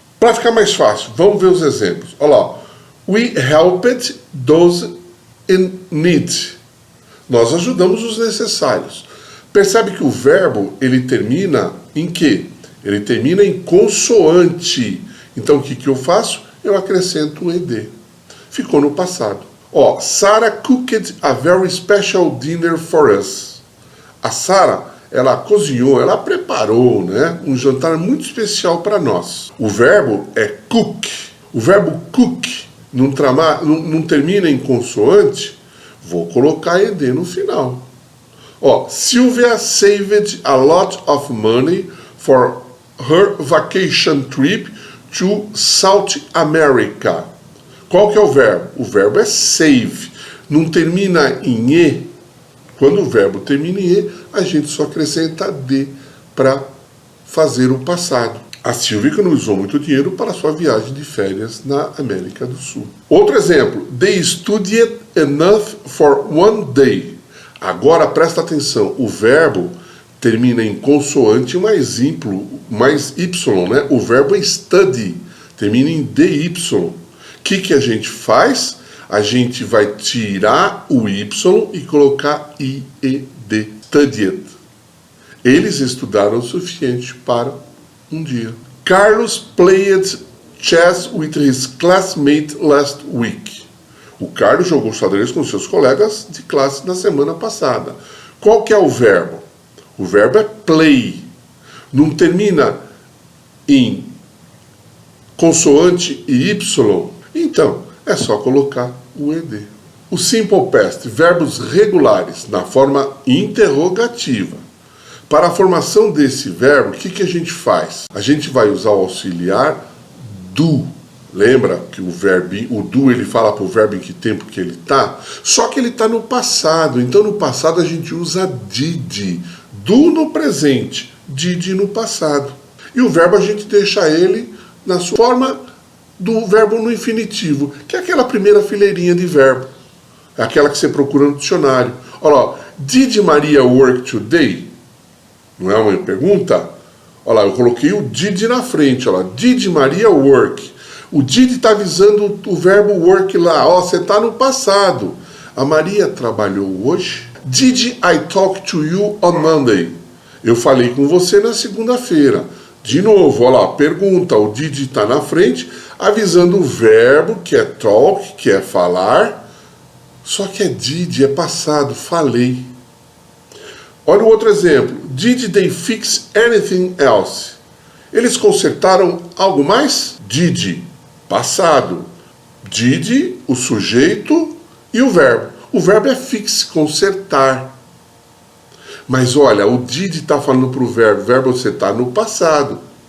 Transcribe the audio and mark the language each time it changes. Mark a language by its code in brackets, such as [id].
[pt] Para ficar mais fácil, vamos ver os exemplos. Olha lá. [en] We helped those in need. [pt] Nós ajudamos os necessários. Percebe que o verbo, ele termina em quê? Ele termina em consoante. Então, o que eu faço? Eu acrescento o ED. Ficou no passado. [en] Ó, Sarah cooked a very special dinner for us. [pt] A Sarah, ela cozinhou, ela preparou, né, um jantar muito especial para nós. O verbo é cook. O verbo cook não termina em consoante, vou colocar ED no final. [en] Ó, Sylvia saved a lot of money for her vacation trip to South America. [pt] Qual que é o verbo? O verbo é save. Não termina em E. Quando o verbo termina em E, a gente só acrescenta D para fazer o passado. A Silvia economizou muito dinheiro para sua viagem de férias na América do Sul. Outro exemplo. [en] They studied enough for one day. [pt] Agora presta atenção. O verbo termina em consoante mais Y, né? O verbo é study. Termina em DY. O que a gente faz? A gente vai tirar o Y e colocar IED. Studied. Eles estudaram o suficiente para um dia. [en] Carlos played chess with his classmate last week. [pt] O Carlos jogou xadrez com seus colegas de classe na semana passada. Qual que é o verbo? O verbo é play. Não termina em consoante e Y? Então, é só colocar o ED. O Simple Past, verbos regulares na forma interrogativa. Para a formação desse verbo, o que a gente faz? A gente vai usar o auxiliar do. Lembra que o do ele fala para o verbo em que tempo que ele está? Só que ele está no passado. Então no passado a gente usa did. Do no presente, did no passado. E o verbo a gente deixa ele na sua forma do verbo no infinitivo, que é aquela primeira fileirinha de verbo. É aquela que você procura no dicionário. Olha lá, [en] did Maria work today? [pt] Não é uma pergunta? Olha lá, eu coloquei o did na frente. Olha lá, [en] did Maria work? [pt] O did está avisando o verbo work lá. Ó, você está no passado. A Maria trabalhou hoje? [en] Did I talk to you on Monday? [pt] Eu falei com você na segunda-feira. De novo, olha lá, pergunta. O did está na frente, avisando o verbo, que é talk, que é falar. Só que é did, é passado, falei. Olha o outro exemplo. [en] Did they fix anything else? [pt] Eles consertaram algo mais? Did, passado. Did, o sujeito e o verbo. O verbo é fix, consertar. Mas olha, o did está falando para o verbo você está no passado.